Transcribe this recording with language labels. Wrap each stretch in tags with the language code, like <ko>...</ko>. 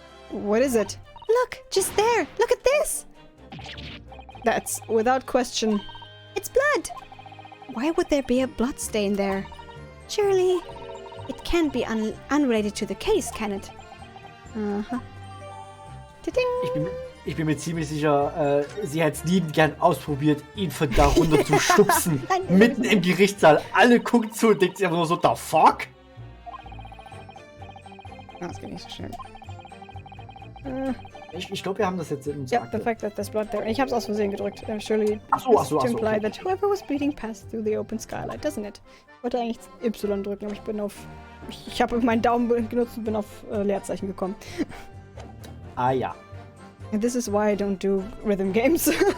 <en>What is it? look, just there. Look at this. That's without question. It's blood. Why would there be a blood stain there? Surely, it can't be unrelated to the case, can it? Uh-huh. Ta-ding.</en> <de>Ich bin mir ziemlich sicher, sie hätte es liebend gern ausprobiert, ihn von da runter zu schubsen. Mitten im Gerichtssaal. Alle gucken zu und denken sich einfach nur so,</de> <en>the fuck?</en> <de>Das geht nicht so schön. Ich glaube, wir haben das jetzt in Ja,</de> <en>the fact that there's blood there.</en> <de>Ich hab's aus Versehen gedrückt.</de> <en>Surely</en> <de>Ach so,</de> <en>to imply</en> <de>okay.</de> <en>that whoever was bleeding passed through the open skylight, doesn't it?</en> <de>Ich wollte eigentlich Y drücken, aber ich bin auf... Ich habe meinen Daumen genutzt und bin auf Leerzeichen gekommen. Ah ja.</de> <en>And this is why I don't do rhythm games.</en>